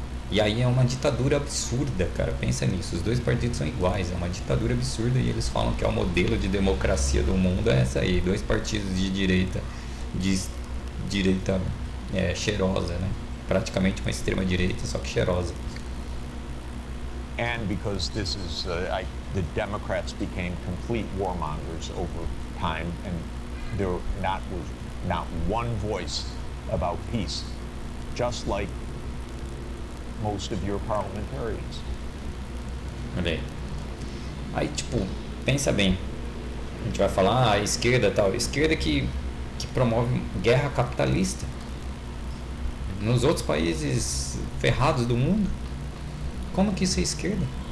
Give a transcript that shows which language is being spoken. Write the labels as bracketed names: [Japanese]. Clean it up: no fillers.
[Portuguese] E aí é uma ditadura absurda, cara, pensa nisso, os dois partidos são iguais, é uma ditadura absurda e eles falam que é o modelo de democracia do mundo, é essa aí, dois partidos de direita cheirosa, né? Praticamente uma extrema direita, só que cheirosa. [English] And because this is, the Democrats became complete warmongers over time, and there was not one voice about peace, just like most of your parliamentarians. [Portuguese] Olha aí, tipo, pensa bem, a gente vai falar a esquerda tal, esquerda que promove guerra capitalista nos outros países ferrados do mundo. Como que isso é esquerda?